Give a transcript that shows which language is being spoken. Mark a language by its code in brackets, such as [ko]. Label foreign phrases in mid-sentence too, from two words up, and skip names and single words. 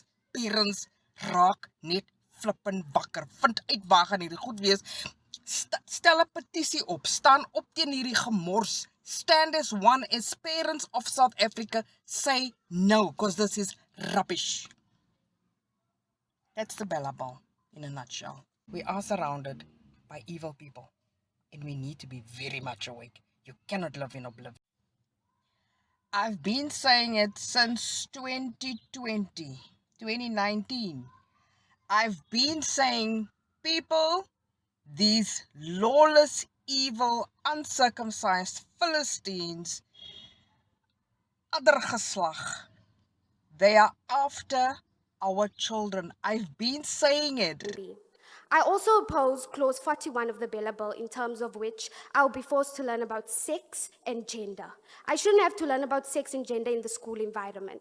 [af] Parents raak net flippin' wakker. Vind uit waar gaan hierdie goed wees. Stel 'n petisie op. Staan op teen hierdie gemors. [en] Stand as one as parents of South Africa say no, because this is rubbish. That's the Bela Bill in a nutshell. We are surrounded by evil people and we need to be very much awake. You cannot live in oblivion. I've been saying it since 2019. I've been saying, people, these lawless, evil, uncircumcised Philistines, [af] ander geslag, [en] they are after our children. I've been saying it. I also oppose Clause 41 of the Bela Bill, in terms of which I'll be forced to learn about sex and gender. I shouldn't have to learn about sex and gender in the school environment.